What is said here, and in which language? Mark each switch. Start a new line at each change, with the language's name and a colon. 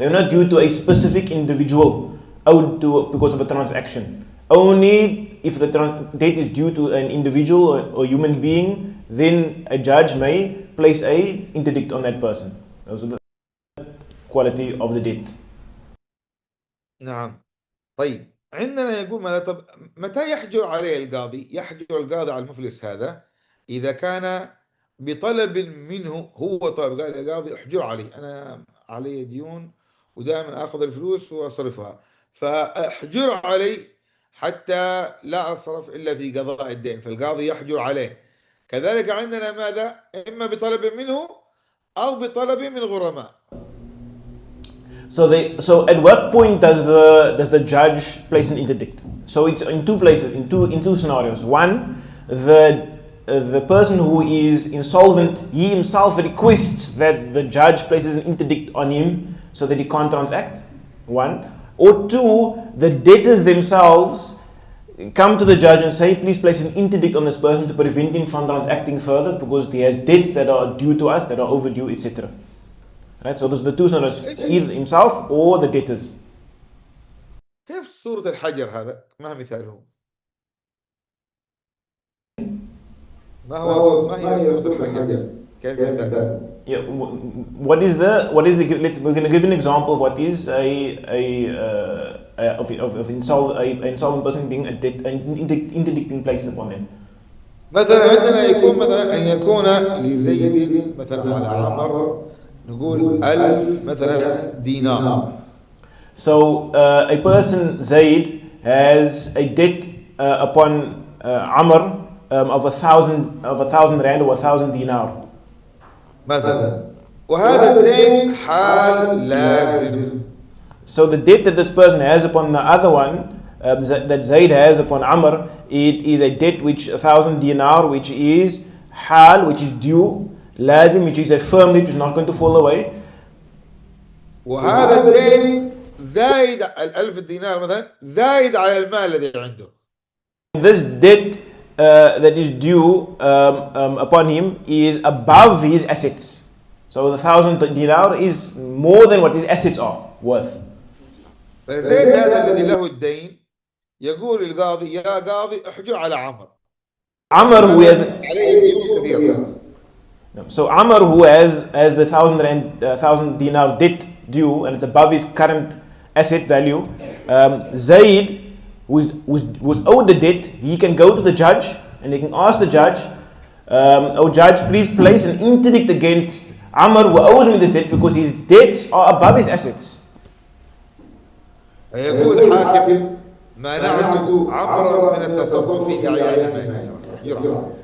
English: They are not due to a specific individual owed to because of a transaction. Only if the debt is due to an individual or human being, then a judge may place a interdict on that person. Those are the quality of the debt.
Arabic: نعم. طيب عندنا يقول ماذا؟ طب متى يحجر عليه القاضي؟ يحجر القاضي على المفلس هذا إذا كان بطلب منه، هو طلب، قال يا قاضي احجر علي، أنا علي ديون ودائما أخذ الفلوس وأصرفها، فاحجر علي حتى لا أصرف إلا في قضاء الدين، فالقاضي يحجر عليه. كذلك عندنا ماذا؟ إما بطلب منه أو بطلب من غرماء.
English: So at what point does the judge place an interdict? So it's in two places, in two scenarios. One, the person who is insolvent, he himself requests that the judge places an interdict on him so that he can't transact. one. Or two, the debtors themselves come to the judge and say, please place an interdict on this person to prevent him from transacting further because he has debts that are due to us, that are overdue, etc. Right? So those are the two scenarios, either himself or the debtors.
Arabic: كيف صورة الحجر هذا؟ ما هي مثاله؟ ما هي صورة الحجر؟ كيف مثاله؟
English: Yeah, what is the we're going to give an example of what is of insolvent person being an interdict being placed upon them.
Arabic: مثلا عندنا يكون مثلا أن يكون لزيد مثلا على عمر نقول 1000 مثلا دينار.
English: So a person Zaid has a debt upon Amr of 1,000 rand or 1,000 dinar.
Arabic: مثلا وهذا الدين حال لازم.
English: So the debt that this person has upon the other one, that Zaid has upon Amr, it is a debt which 1,000 dinar, which is hal, which is due, lazim, which is a firm debt, which is not going to fall away.
Arabic: وهذا الدين زايد ال1000 دينار مثلا زايد على المال الذي عنده.
English: This debt that is due upon him is above his assets. So the 1,000 dinar is more than what his assets are worth.
Arabic: فزيد هذا الذي له الدين يقول القاضي يا قاضي احجر على عمر.
English: Amr who has
Arabic: عليه ديون كثيرة.
English: So Amr who has the 1,000 dinar debt due and it's above his current asset value, Zaid who's owed the debt, he can go to the judge and he can ask the judge, oh judge, please place an interdict against Amr who owes me this debt because his debts are above his assets.
Arabic: يقول الحاكم منعت عمرا من التصرف في أعيان ماله.